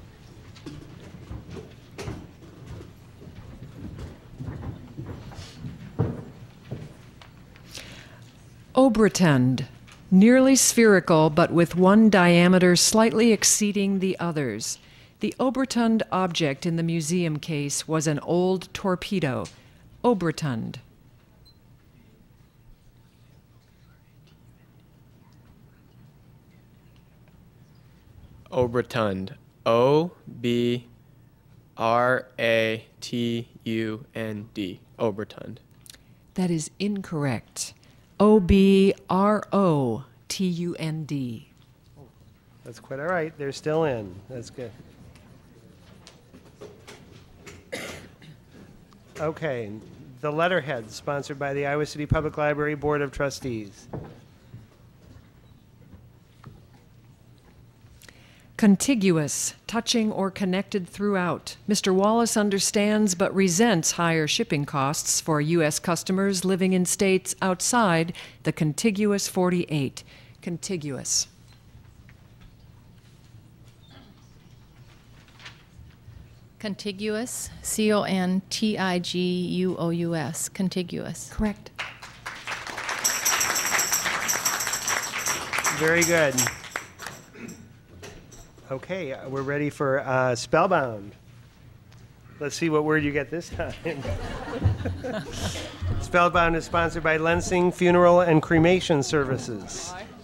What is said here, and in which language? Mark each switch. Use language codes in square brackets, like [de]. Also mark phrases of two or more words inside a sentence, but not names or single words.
[en] Obratund, nearly spherical but with one diameter slightly exceeding the others. The Obratund object in the museum case was an old torpedo. Obratund. Obratund. O-B-R-A-T-U-N-D. Obratund. That is incorrect. O-B-R-O-T-U-N-D. That's quite all right. They're still in. That's good. Okay. The Letterhead, sponsored by the Iowa City Public Library Board of Trustees. Contiguous, touching or connected throughout. Mr. Wallace understands but resents higher shipping costs for U.S. customers living in states outside the contiguous 48. Contiguous. Contiguous, C-O-N-T-I-G-U-O-U-S, contiguous. Correct. Very good. Okay, we're ready for Spellbound. Let's see what word you get this time. Spellbound is sponsored by Lensing Funeral and Cremation Services.